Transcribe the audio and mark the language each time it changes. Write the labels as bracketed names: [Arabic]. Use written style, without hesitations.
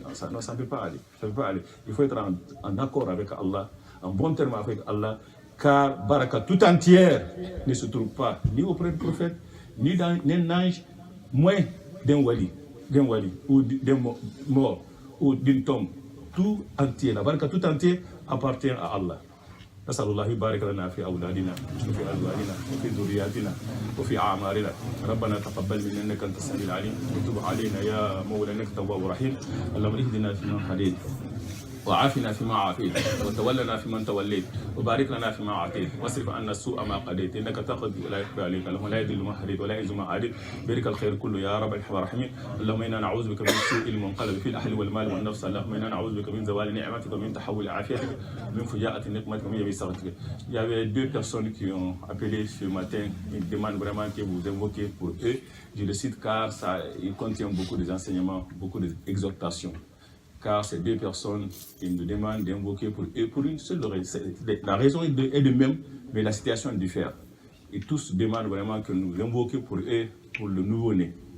[French] Non, ça ne peut pas aller. Il faut être en accord avec Allah, en bon terme avec Allah, car baraka tout entière ne se trouve pas ni auprès du prophète, ni dans un ange, moins d'un wali ou d'un mort ou d'une tombe. Tout entier, la baraka tout entier appartient à Allah. [Arabic] نسأل الله يبارك لنا في أولادنا وفي أزواجنا وفي ذرياتنا وفي أعمارنا. ربنا تقبل منا إنك أنت السميع العليم وتب علينا يا مولانا إنك تواب رحيم. اللهم اهدنا فيمن هديت وعافنا فيما عافيت وتولنا فيمن توليت وبارك لنا فيما أعطيت واصرف عنا السوء ما قضيت إنك تقضي ولا يقضى عليك اللهم لا يذل من هديت ولا يعز من عاديت بارك الخير كله يا رب الراحمين اللهم إنا نعوذ بك من سوء المنقلب في الأهل والمال والنفس اللهم إنا نعوذ بك من زوال نعمتك ومن تحول عافيتك ومن فجاءة نقمتك ومن يبي سخطك. [French] Il y avait deux personnes qui ont appelé ce matin. Ils demandent vraiment que vous invoquiez pour eux. Je le cite car il contient beaucoup d'enseignements, beaucoup d'exhortations. Car ces deux personnes, ils nous demandent d'invoquer pour eux pour une seule raison. La raison est de même, mais la situation diffère. Et tous demandent vraiment que nous invoquions pour eux, pour le nouveau-né.